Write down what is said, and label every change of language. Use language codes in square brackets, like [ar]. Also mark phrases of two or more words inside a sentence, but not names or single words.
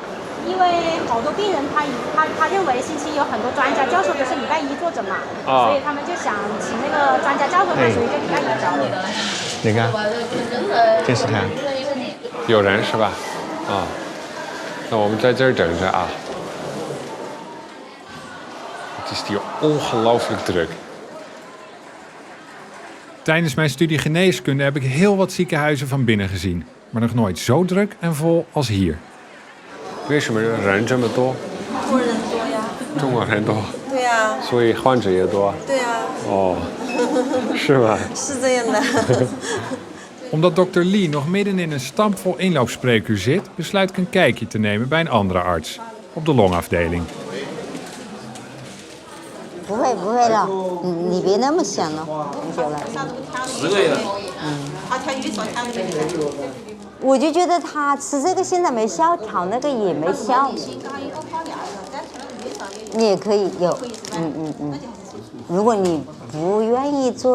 [zh] 因为好多病人他认为星期一有很多专家教授都是礼拜一坐诊嘛，所以他们就想请那个专家教授，所以就礼拜一找你。你看，这是他，有人是吧？啊，那我们在这儿等着啊。 [nl] Het is hier ongelooflijk druk. Tijdens mijn studie geneeskunde heb ik heel wat ziekenhuizen van binnen gezien, maar nog nooit zo druk en vol als hier. [zh] 为什么人这么多？中国人多呀。中国人多。啊。所以患者也多。对啊。哦，是吧？是这样的。 [nl] Omdat dokter Lee nog midden in een stampvol inloopspreekuur zit, besluit ik een kijkje te nemen bij een andere arts op de longafdeling. [zh] 不会了，你别那么想了，很久了。 10个月了。我就觉得他吃这个现在没效，调那个也没效。你也可以有，如果你不愿意做。